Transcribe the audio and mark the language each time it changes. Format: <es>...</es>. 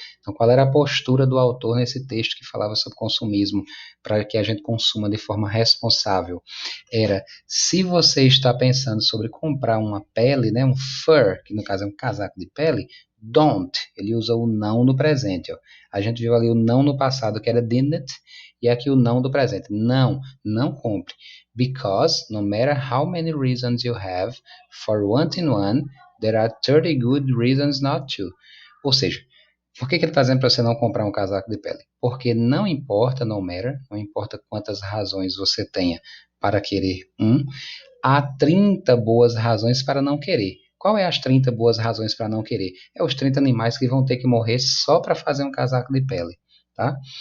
<pt>Então, qual era a postura do autor nesse texto que falava sobre consumismo, para que a gente consuma de forma responsável? Era, se você está pensando sobre comprar uma pele, né, um fur, que no caso é um casaco de pele, don't, ele usa o não no presente. Ó. A gente viu ali o não no passado, que era didn't, e aqui o não do presente. Não, não compre.</pt> <en>Because, no matter how many reasons you have for wanting one, there are 30 good reasons not to.</en> <pt>Ou seja, por que ele está dizendo para você não comprar um casaco de pele? Porque não importa, no matter, não importa quantas razões você tenha para querer um, há 30 boas razões para não querer. Qual é as 30 boas razões para não querer? É os 30 animais que vão ter que morrer só para fazer um casaco de pele. Tá?</pt>